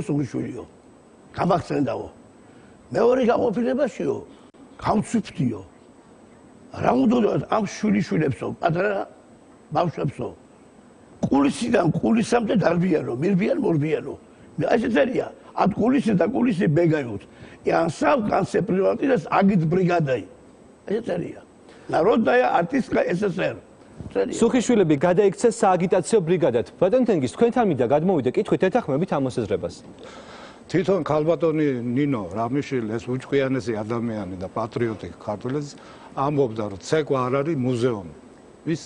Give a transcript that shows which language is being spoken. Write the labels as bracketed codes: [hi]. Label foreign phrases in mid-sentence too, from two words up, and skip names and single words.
[ka] სუხიშვილიო გამახსენდაო მეორე გაყოფილებაშიო გავცვიფთიო რა უნდა ამ შვილიშვილებსო პატარა ბავშვებსო კულისიდან კულისამდე დარბიანო მირბიან მორბიანო ეს წერია [ru] от кулисы до кулисы бегают и ансамбль конце превратилась агит бригадой это [ka] წერია [ru] народная артистка СССР [ka] სუხიშვილები გადაიქცეს სააგიტაციო ბრიგადად ბატონ თენგის თქვენთან მინდა გადმოვიდე კითხვით ეთანხმებით ამ მოსაზრებას თვითონ ქალბატონი ნინო რამიშვილი ეს უჭკვიანესი ადამიანი და პატრიოტი ქართველის ამბობდა რომ ცეკვა არ არის მუზეუმი ის